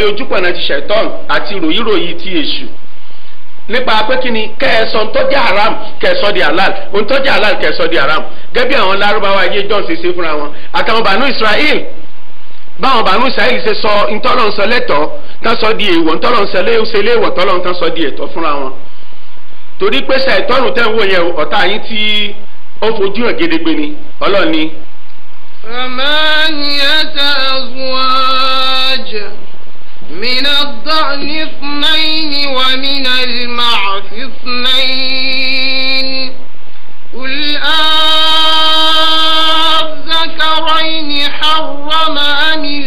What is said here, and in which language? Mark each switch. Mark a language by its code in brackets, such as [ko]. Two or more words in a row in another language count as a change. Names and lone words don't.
[yo] ojúpọ̀nà ti ṣẹ̀tọ́n àti ròyìnròyìn ti èṣù nípa pé kí ni kẹ́ẹ̀sọ́ ntọ́jà haram kẹ́ẹ̀sọ́ di halal ntọ́jà halal kẹ́ẹ̀sọ́ di haram gẹ́gẹ́ bí àwọn lárúbáwá ayé john ṣe ṣe fúnra wọn àtàwọn bànú Israel báwọn bànú Israel ṣe sọ ntọ́lọ́n sọ lẹ́tọ̀ọ́ tán sọ di èèwọ̀ ntọ́lọ́n sọ léèwọ̀ tọ́lọ́n tán sọ di ẹ̀tọ́ fúnra wọn torí pé ṣàìtọ́nù tẹ́ ń wò yẹn ọ̀tá yín tí ó fojú hàn gédégbé ni Ọlọ́run ni. [ar] ثمانية أزواج من الضأن 2 ومن المعز 2 قل الذكرين حرم أم